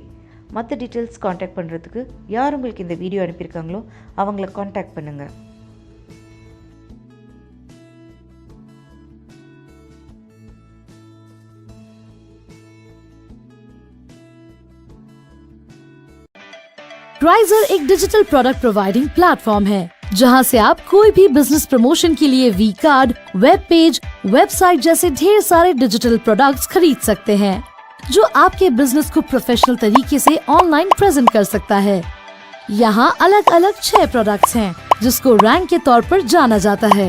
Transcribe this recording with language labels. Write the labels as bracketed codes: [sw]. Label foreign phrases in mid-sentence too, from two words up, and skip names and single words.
[ta] மற்ற டீட்டெயில்ஸ் காண்டாக்ட் பண்ணுறதுக்கு யார் உங்களுக்கு இந்த வீடியோ அனுப்பியிருக்காங்களோ அவங்கள காண்டாக்ட் பண்ணுங்கள். [hi] Crizer एक [en] digital product providing platform [hi] है जहां से आप कोई भी [en] business promotion [hi] के लिए [en] v card, web page, website [hi] जैसे ढेर सारे [en] digital products [hi] खरीद सकते हैं जो आपके बिजनेस को प्रोफेशनल तरीके से [en] online present [hi] कर सकता है। यहाँ अलग अलग 6 प्रोडक्ट्स हैं जिसको रैंक के तौर पर जाना जाता है।